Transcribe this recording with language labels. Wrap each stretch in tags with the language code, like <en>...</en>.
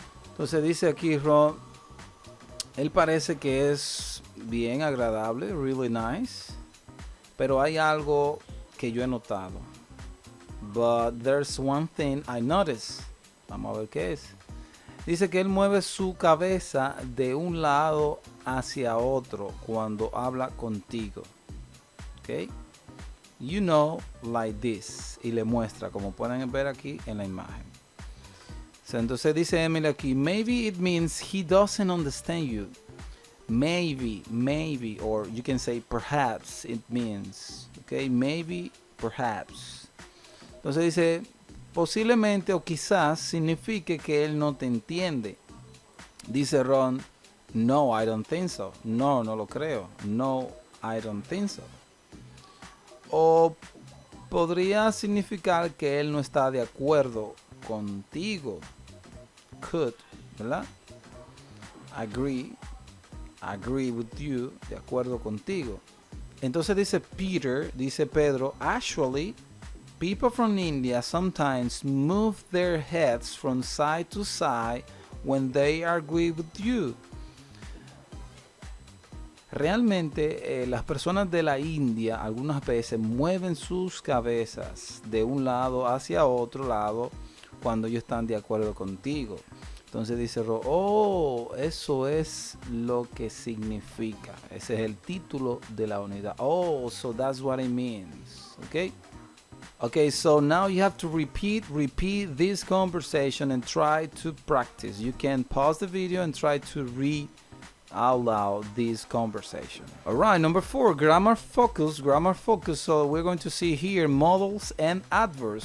<es>Entonces dice aquí Rom, él parece que es bien agradable,</es> <en>really nice,</en> <es>pero hay algo que yo he notado.</es> <en>But there's one thing I noticed.</en> <es>Vamos a ver qué es. Dice que él mueve su cabeza de un lado hacia otro cuando habla contigo. Okay?</es> <en>Like this.</en> <es>Y le muestra, como pueden ver aquí en la imagen.</es> <en>So,</en> <es>entonces dice Emily aquí,</es> <en>maybe it means he doesn't understand you. Maybe, or you can say perhaps it means. Okay, maybe, perhaps.</en> <es>Entonces dice, posiblemente o quizás signifique que él no te entiende. Dice Ron,</es> <en>no, I don't think so.</en> <es>No, no lo creo. No,</es> <en>I don't think so.</en> <es>O podría significar que él no está de acuerdo contigo. Could, ¿verdad?</es> <en>Agree with you,</en> <es>de acuerdo contigo. Entonces dice Peter, dice Pedro,</es> <en>actually, people from India sometimes move their heads from side to side when they agree with you.</en> <es>Realmente las personas de la India algunas veces mueven sus cabezas de un lado hacia otro lado cuando ellos están de acuerdo contigo. Entonces dice Ro, oh, eso es lo que significa. Ese es el título de la unidad.</es> <en>Oh, so that's what it means. Okay? Okay, so now you have to repeat this conversation and try to practice. You can pause the video and try to read out loud this conversation. All right, number 4, grammar focus. So we're going to see here modals and adverbs.</en>